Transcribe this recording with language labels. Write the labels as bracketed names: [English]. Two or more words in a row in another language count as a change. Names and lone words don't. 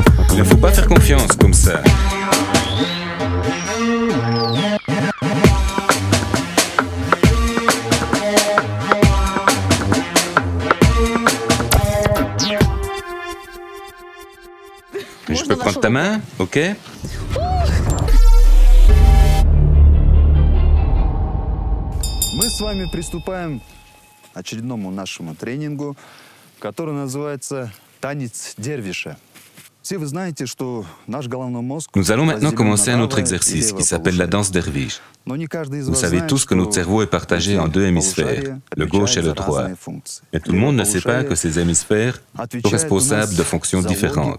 [French] Il ne faut pas faire confiance comme ça. Je peux prendre ta main, ok? [Russian] Мы с вами приступаем к очередному нашему тренингу, который называется «Танец дервиша». [French] Nous allons maintenant commencer un autre exercice qui s'appelle la danse derviche. Vous savez tous que notre cerveau est partagé en 2 hémisphères, le gauche et le droit. Mais tout le monde ne sait pas que ces hémisphères sont responsables de fonctions différentes.